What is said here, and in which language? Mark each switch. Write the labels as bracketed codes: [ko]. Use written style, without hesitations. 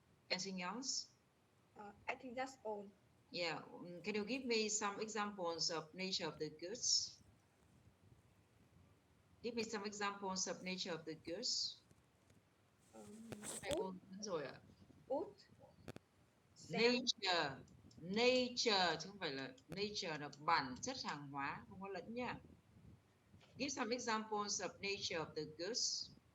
[en] Anything else? I think that's all. Yeah, can you give me some examples of nature of the goods? Give me some examples of nature of the goods. [vi] Thầy cô đến rồi ạ. [en] Wood, sand, [vi] Nature, nature chứ không phải là nature là bản chất hàng hóa, không có lẫn nha. [en] Give some examples of nature of the goods.